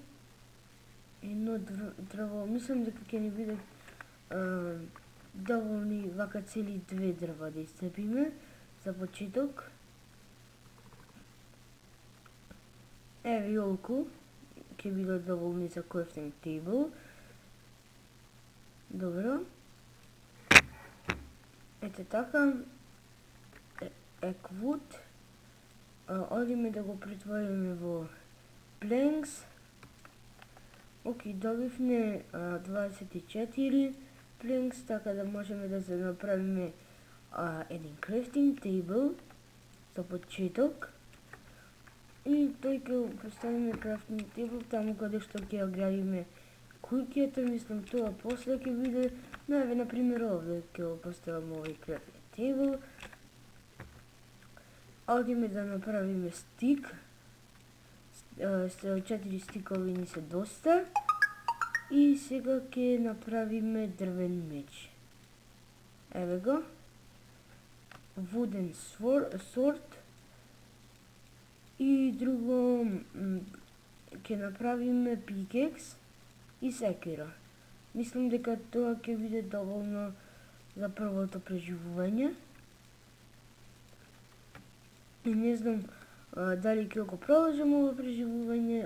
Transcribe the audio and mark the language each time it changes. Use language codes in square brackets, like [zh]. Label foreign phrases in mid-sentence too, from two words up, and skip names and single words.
[mk] Едно дрво, мислам дека ќе ни биде доволни вака цели 2 дрва да исцепиме за почеток. Еве и олку ќе биде доволни за [en] crafting table. [mk] Добро. Ете така. Еквуд. Одиме да го претвориме во planks. Океј, добивме 24 planks, така да можеме да се направиме еден [en] crafting table [mk] за почеток. И тој ќе поставиме [en] crafting table [mk] таму каде што ќе градиме куќата, мислам тоа после ќе биде, еве на пример овде ќе го поставам овој [en] crafting table. [mk] Одиме да направиме стик. 4 стикови ни се доста. И сега ќе направиме дрвен меч. Еве го. [en] Wooden sword. [mk] И друго ќе направиме pickaxe и секира. Мислам дека тоа ќе биде доволно за првото преживување. И не знам дали ќе го продолжам ово преживување.